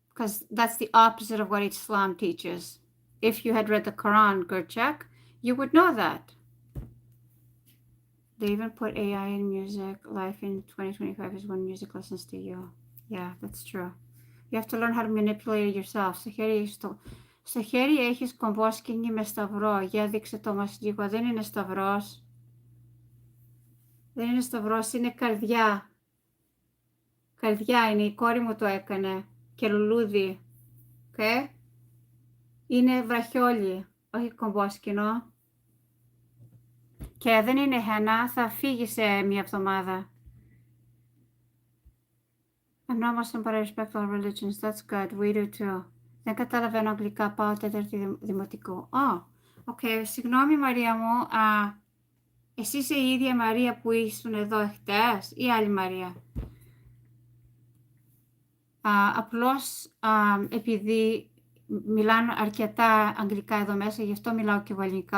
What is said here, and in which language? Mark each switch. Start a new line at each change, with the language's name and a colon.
English: Because that's the opposite of what Islam teaches. If you had read the Quran, Gurchak, you would know that. They even put AI in music. Life in 2025 is when music listens to you. Yeah, that's true. You have to learn how to manipulate it yourself.
Greek: Στο χέρι έχεις κομβόσκινη με σταυρό. Για δείξε το μας λίγο. Δεν είναι σταυρός. Δεν είναι σταυρός, είναι καρδιά. Καρδιά είναι, η κόρη μου το έκανε. Και λουλούδι. Okay? Είναι βραχιόλι, όχι κομβόσκινο. Και δεν είναι χένα, θα φύγει σε μία εβδομάδα.
English: I'm not Muslim, but I respect all religions. That's good. We do too.
Greek: Δεν καταλαβαίνω αγγλικά, πάω τέταρτη δημοτικό. Okay. Συγγνώμη Μαρία μου, εσύ είσαι η ίδια Μαρία που ήσουν εδώ χτες ή άλλη Μαρία? Απλώς επειδή μιλάνε αρκετά αγγλικά εδώ μέσα, γι' αυτό μιλάω και εγώ ελληνικά.